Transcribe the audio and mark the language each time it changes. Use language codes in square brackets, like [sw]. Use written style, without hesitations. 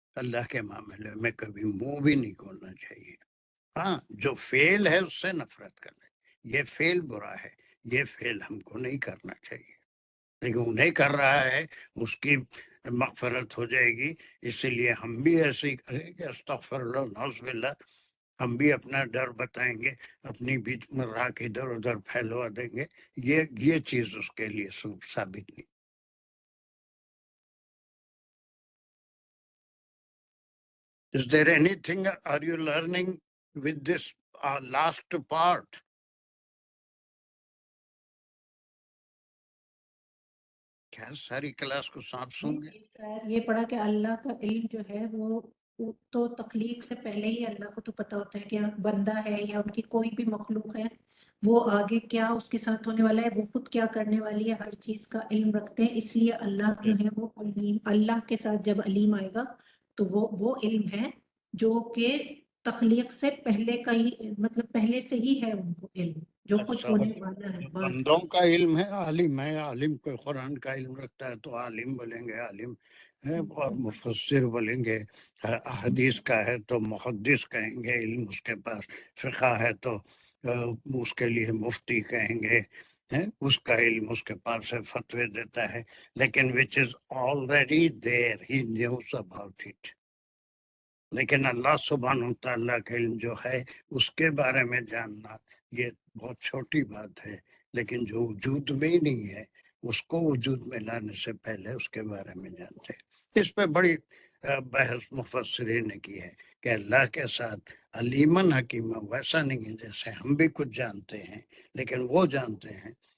[ur] اللہ کے معاملے میں کبھی منہ بھی نہیں کھولنا چاہیے. ہاں جو فعل ہے اس سے نفرت کرنا، یہ فعل برا ہے، یہ فعل ہم کو نہیں کرنا چاہیے، لیکن انہیں کر رہا ہے اس کی مغفرت ہو جائے گی. اسی لیے ہم بھی ایسے ہی کریں گے، استغفر اللہ نعوذ باللہ، ہم بھی اپنا ڈر بتائیں گے، اپنی بھی راکھ ادھر ادھر پھیلوا دیں گے. یہ چیز اس کے لیے ثابت نہیں. [en] Is there anything are you learning with this last part? [ur] کیا ساری کلاس کو سانپ سوں گے؟ سر یہ پڑھا کہ اللہ کا علم جو ہے وہ تو تخلیق سے پہلے ہی اللہ کو تو پتا ہوتا ہے کہ بندہ ہے یا ان کی کوئی بھی مخلوق ہے وہ آگے کیا اس کے ساتھ ہونے والا ہے، وہ خود کیا کرنے والی ہے، ہر چیز کا علم رکھتے ہیں. اس لیے اللہ جو ہے وہ علیم، اللہ کے ساتھ جب علیم آئے گا تو وہ علم ہے جو کہ تخلیق سے پہلے کا ہی، مطلب پہلے سے ہی ہے ان کو علم جو کچھ ہونے والا ہے. بندوں کا علم ہے، عالم ہے. عالم کوئی قرآن کا علم رکھتا ہے تو عالم بولیں گے، عالم ہے. اور مفسر بولیں گے، حدیث کا ہے تو محدث کہیں گے، علم اس کے پاس. فقہ ہے تو اس کے لیے مفتی کہیں گے، اس کا علم اس کے پاس سے فتوی دیتا ہے. [en] لیکن which is already there, he knows about it. [ur] لیکن اللہ سبحانہ تعالیٰ کا علم جو ہے اس کے بارے میں جاننا یہ بہت چھوٹی بات ہے. لیکن جو وجود میں ہی نہیں ہے اس کو وجود میں لانے سے پہلے اس کے بارے میں جانتے ہیں. اس پہ بڑی بحث مفسرین نے کی ہے کہ اللہ کے ساتھ علیمن حکیمہ ویسا نہیں ہے جیسے ہم بھی کچھ جانتے ہیں، لیکن وہ جانتے ہیں.